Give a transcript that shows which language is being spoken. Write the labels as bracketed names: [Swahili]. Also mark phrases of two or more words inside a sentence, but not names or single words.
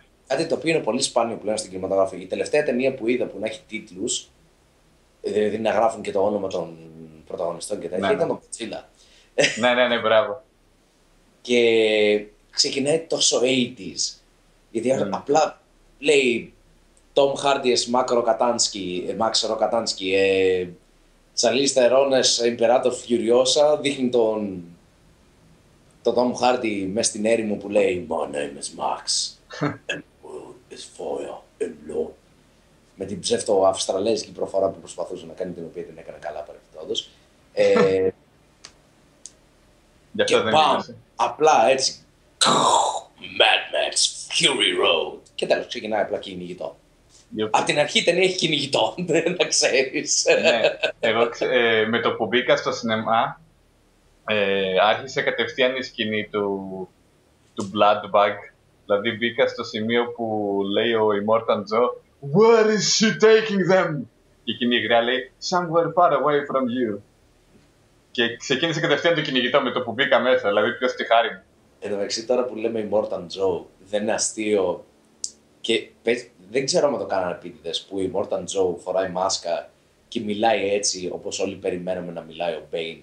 [Greek] Κάτι το οποίο είναι πολύ σπάνιο πλέον στην κινηματογράφη. Η τελευταία ταινία που είδα που να έχει τίτλους, δηλαδή να γράφουν και το όνομα των πρωταγωνιστών και τέτοια, ήταν το Godzilla. Ναι, μπράβο. Και ξεκινάει τόσο 80s. Γιατί απλά λέει Tom Hardy as Max Rokatansky, Charlize Theron as Imperator Furiosa, δείχνει τον Tom Hardy μες στην έρημο που λέει [English] My name is Max, and world is fire and blood. [Greek] Με την ψεύτο αυστραλέζικη προφορά που προσπαθούσε να κάνει, την οποία δεν έκανε καλά παρεμπιπτόντως. Και μπαμ, απλά έτσι, Mad Max Fury Road. Και τέλος ξεκινάει απλά κυνηγητό. Από την αρχή η ταινία έχει κυνηγητό, να ξέρεις. Ναι, εγώ με το που μπήκα στο σινεμά, άρχισε κατευθείαν η σκηνή του Blood Bag. Δηλαδή μπήκα στο σημείο που λέει ο Immortan Joe [English] Where is she taking them? [Greek] Και εκείνη η γριά λέει [English] Somewhere far away from you. [Greek] Και ξεκίνησε κατευθείαν το κυνηγητό με το που μπήκα μέσα, δηλαδή ποιος τη χάρη μου. Εν τω μεταξύ τώρα που λέμε Immortan Joe, δεν είναι αστείο. Και δεν ξέρω αν το κάνανε επίτηδες που η Immortan Joe φοράει μάσκα και μιλάει έτσι όπως όλοι περιμένουμε να μιλάει ο Bane.